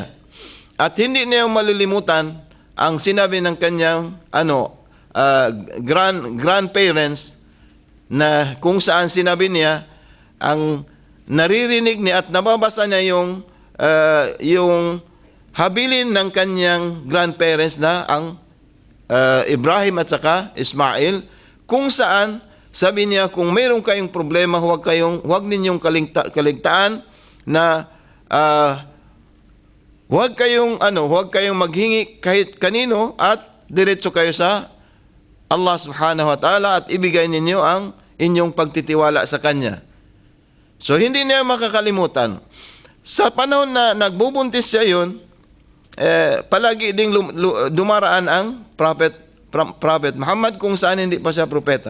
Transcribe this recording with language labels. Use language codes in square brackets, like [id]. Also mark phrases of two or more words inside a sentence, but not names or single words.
[tl] At hindi niya malilimutan ang sinabi ng kanyang grandparents na kung saan sinabi niya ang naririnig niya at nababasa niya yung habilin ng kanyang grandparents na ang Ibrahim at saka Ismail, kung saan sabi niya kung mayroon kayong problema huwag ninyong kaligtaan na huwag kayong maghingi kahit kanino at diretso kayo sa [ar] الله سبحانه وتعالى [tl] at ibigay ninyo ang inyong pagtitiwala sa Kanya. So hindi niya makakalimutan. Sa panahon na nagbubuntis siya yun, palagi ding dumaraan ang Prophet Muhammad kung saan hindi pa siya propeta.